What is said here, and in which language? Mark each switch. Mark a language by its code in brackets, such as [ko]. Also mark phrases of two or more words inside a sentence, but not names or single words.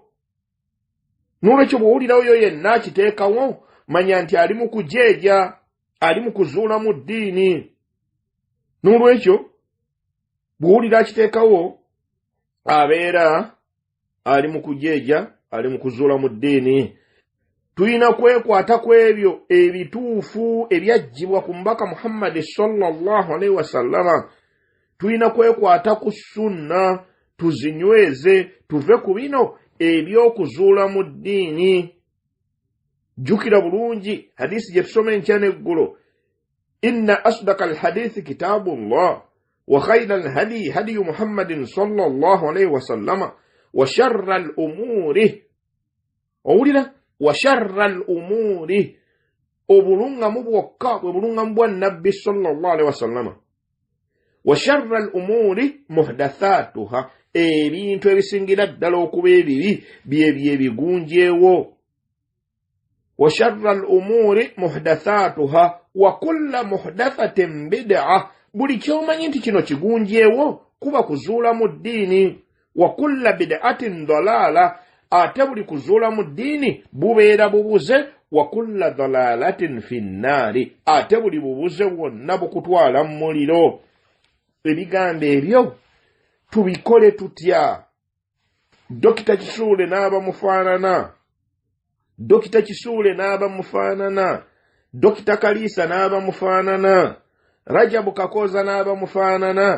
[lg] N'olwekyo bw'owulirawo yo yenna akiteekawo, manya nti ali mu kujeeja, ali mu kuzuula mu ddiini. N'olwekyo bw'owulira akiteekawo abeera ali mu kujeeja, ali mu kuzuula mu ddiini. Tuyina kwekwata ku ebyo ebituufu ebyajjibwa ku mbaka Muhammad [ar] صلى الله عليه وسلم. [lg] Tuyina kwekwata ku sunna, tuzinyweze, tuve ku bino eby'okuzuula mu ddiini. Jukira bulungi hadisi gye tusoma enkya n'eggulo, [ar] إن أصدق الحديث كتاب الله وخير الهدي هدي محمد صلى الله عليه وسلم وشر الأمور, owulira, وشر الأمور, [lg] obulungamu bwokka bwe bulungamu bwa nabbi [ar] صلى الله عليه وسلم. وشر الأمور محدثاتها, [lg] ebintu ebisingira ddala okuba ebibi byebyo ebigunjeewo. [ar] وشر الأمور محدثاتها وكل محدثة بدعة, [lg] buli kyomanyi nti kino kigunjeewo kuba kuzuula mu ddiini. [ar] وكل بدعة ضلالة, [lg] ate buli kuzuula mu ddiini bubeera bubuze. [ar] وكل ضلالة في النار, [lg] ate buli bubuze bwonna bukutwala mu muliro. Ebigambo ebyo tubikole tutya? Dokita Kisuule n'aba mufaanana, Dokita Kisuule n'aba mufaanana, Dokita Kaliisa n'aba mufaanana, Rajabu Kakoza n'aba mufaanana.